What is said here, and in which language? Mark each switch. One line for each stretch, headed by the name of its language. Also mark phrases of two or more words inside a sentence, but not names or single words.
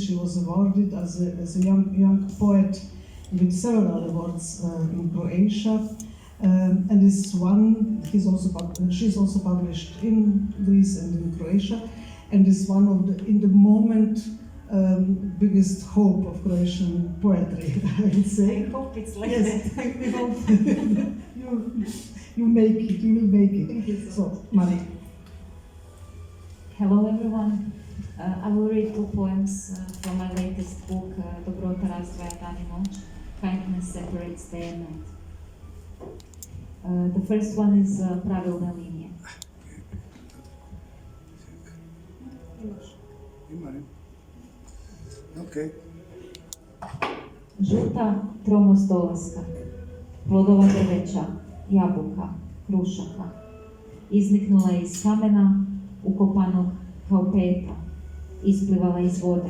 English: She was awarded as a young poet with several awards in Croatia, and she's also published in Greece and in Croatia, and is one of the, in the moment, biggest hope of Croatian poetry, I would say. I hope it's like yes, that. We hope you make it, you will make it. Thank you So, Maria. Hello everyone. I will read 2 poems from my latest book, Dobrota razdvaja dan i noć, Kindness Separates Day and Night. The first one is Pravilne linije. Okay.
Croatian: Žuta tromost dolaska, plodova drveća, jabuka, krušaka, izniknula je iz kamena, ukopanog kao peta, isplivala iz vode.